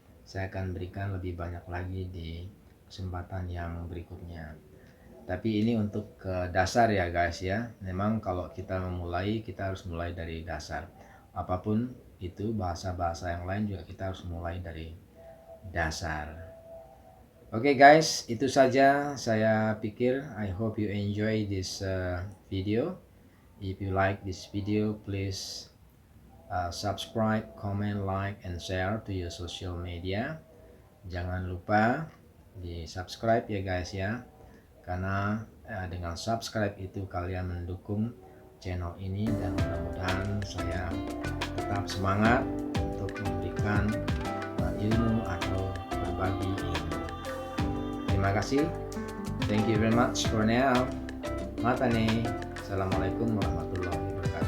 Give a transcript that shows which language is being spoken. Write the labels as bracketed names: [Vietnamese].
[Indonesian] Saya akan berikan lebih banyak lagi di kesempatan yang berikutnya. Tapi ini untuk ke dasar ya guys ya. Memang kalau kita memulai, kita harus mulai dari dasar. Apapun itu, bahasa-bahasa yang lain juga kita harus mulai dari dasar. Oke guys, itu saja saya pikir. [English] I hope you enjoy this video. If you like this video, please subscribe, comment, like, and share to your social media. [Indonesian] Jangan lupa di subscribe ya guys ya, karena dengan subscribe itu kalian mendukung channel ini, dan mudah-mudahan saya tetap semangat untuk memberikan ilmu atau berbagi ilmu. Terima kasih. [English] Thank you very much for now. [Indonesian] Mata nih. [English] Assalamualaikum warahmatullahi wabarakatuh.